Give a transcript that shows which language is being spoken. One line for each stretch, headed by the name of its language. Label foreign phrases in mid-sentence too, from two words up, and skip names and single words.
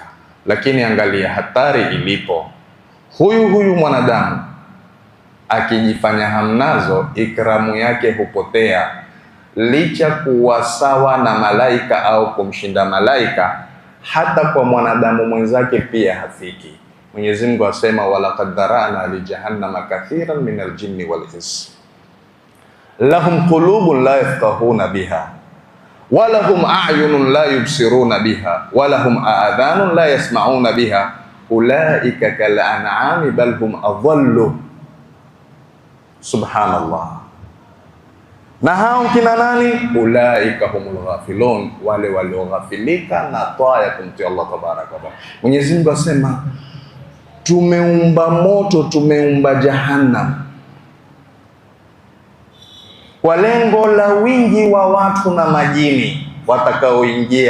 Swahili: Lakini angalia hatari ilipo, huyu mwanadamu akijifanya hamnazo, ikramu yake hupotea. Licha kuwa sawa na malaika au kumshinda malaika, hata kwa mwanadamu mwenzake pia hafiki.
Arabic: Mwenyezi Mungu asema ولقد ذرأنا لجهنم كثيرا من الجن والإنس لهم قلوب لا يفقهون بها ولهم أعين لا يبصرون بها ولهم آذان لا يسمعون بها أولئك كالأنعام بل هم أضل.
Swahili: Subhanallah. Na hao kina nani?
Arabic: أولئك هم الغافلون,
Swahili: wale walioghafilika na toa ya kumtii Allah
Arabic: تبارك وتعالى.
Swahili: Mwenyezi Mungu asema tumeumba moto, tumeumba jahannam kwa lengo la wingi wa watu na majini watakaoingia